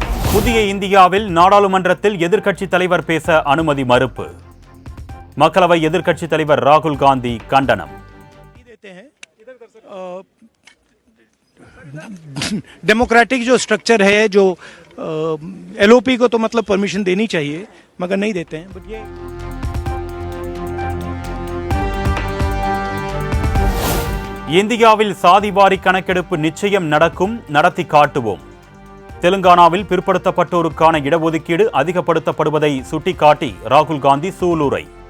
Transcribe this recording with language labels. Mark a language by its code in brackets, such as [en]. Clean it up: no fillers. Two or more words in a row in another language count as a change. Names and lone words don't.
[ta] புதிய இந்தியாவில் நாடாளுமன்றத்தில் எதிர்க்கட்சித் தலைவர் பேச அனுமதி மறுப்பு. மக்களவை எதிர்க்கட்சித் தலைவர் ராகுல் காந்தி கண்டனம். [hi] डेमोक्रेटिक जो स्ट्रक्चर है, जो एलओपी को तो मतलब परमिशन देनी चाहिए, मगर नहीं देते हैं. बट ये [ta] இந்தியாவில் சாதிவாரி கணக்கெடுப்பு நிச்சயம் நடக்கும், நடத்தி காட்டுவோம். தெலுங்கானாவில் பிற்படுத்தப்பட்டோருக்கான இடஒதுக்கீடு அதிகப்படுத்தப்படுவதை சுட்டிக்காட்டி ராகுல் காந்தி சூளுரை.